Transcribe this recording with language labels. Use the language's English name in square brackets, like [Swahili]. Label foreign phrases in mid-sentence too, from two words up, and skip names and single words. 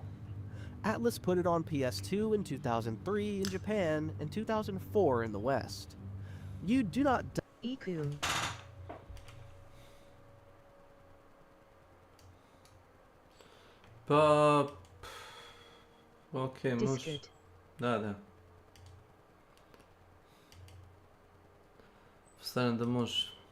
[English] Atlas put it on PS2 in 2003 in Japan and 2004 in the West. You do not Iku. [Serbian] Pa... Okej, može. Discord. Da. Pretpostavljam da može.